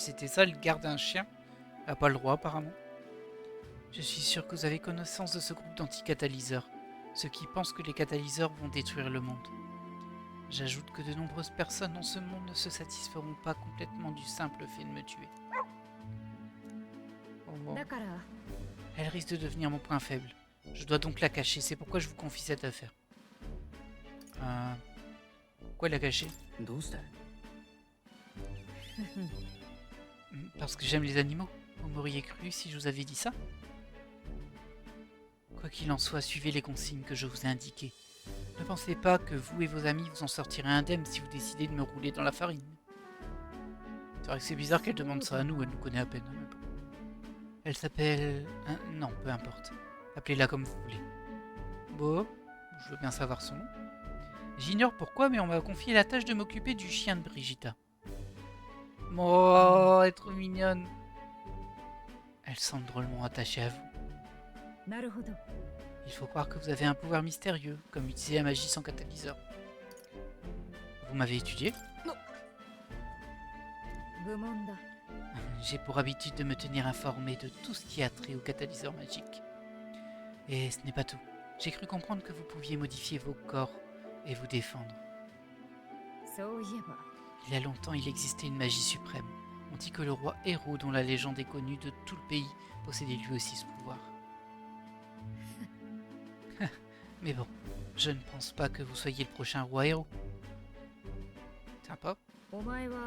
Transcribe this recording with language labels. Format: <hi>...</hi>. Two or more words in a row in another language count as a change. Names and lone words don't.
<fr>C'était ça, le garde d'un chien. Elle n'a pas le droit apparemment. Je suis sûr que vous avez connaissance de ce groupe d'anti-catalyseurs. Ceux qui pensent que les catalyseurs vont détruire le monde. J'ajoute que de nombreuses personnes dans ce monde ne se satisferont pas complètement du simple fait de me tuer. Oh,</fr> <ja>だから</ja> <fr>elle risque de devenir mon point faible. Je dois donc la cacher, c'est pourquoi je vous confie cette affaire. Pourquoi la cacher?</fr> <ja>どうして</ja> <fr>Parce que j'aime les animaux. Vous m'auriez cru si je vous avais dit ça? Quoi qu'il en soit, suivez les consignes que je vous ai indiquées. Ne pensez pas que vous et vos amis vous en sortirez indemnes si vous décidez de me rouler dans la farine. C'est vrai que c'est bizarre qu'elle demande ça à nous, elle nous connaît à peine. Hein, mais bon. Elle s'appelle... non, peu importe. Appelez-la comme vous voulez. Bon, je veux bien savoir son nom. J'ignore pourquoi, mais on m'a confié la tâche de m'occuper du chien de Brigitta. Oh, elle est trop mignonne. Elle semble drôlement attachée à vous.</fr> <ja>なるほど</ja> <fr>Il faut croire que vous avez un pouvoir mystérieux, comme utiliser la magie sans catalyseur. Vous m'avez étudié?</fr> <ja>愚問だ</ja> <fr>J'ai pour habitude de me tenir informé de tout ce qui a trait au catalyseur magique. Et ce n'est pas tout. J'ai cru comprendre que vous pouviez modifier vos corps et vous défendre.</fr> <ja>そういえば</ja> <fr>Il y a longtemps, il existait une magie suprême. On dit que le roi Héros, dont la légende est connue de tout le pays, possédait lui aussi ce pouvoir. Mais bon, je ne pense pas que vous soyez le prochain roi Héros. Sympa.</fr> <ja>お前は</ja>